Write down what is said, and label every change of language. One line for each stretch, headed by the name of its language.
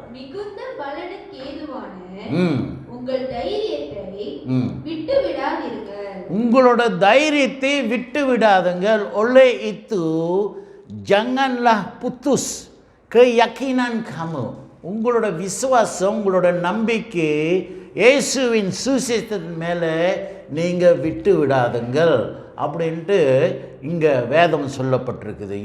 Tamil: மிகுந்த பலனுக்கு ஏதுவான உங்கள் தைரியத்தை விட்டு விடாதீர்கள். உங்களோட தைரியத்தை விட்டு விடாதுங்கள்.
Malay: oleh itu janganlah putus keyakinan kamu.
Tamil: உங்களோட விசுவாசம், உங்களோட நம்பிக்கை இயேசுவின் சுவிசேஷத்தின் மேலே நீங்கள் விட்டு விடாதுங்கள் அப்படின்ட்டு இங்கே வேதம் சொல்லப்பட்டிருக்குது.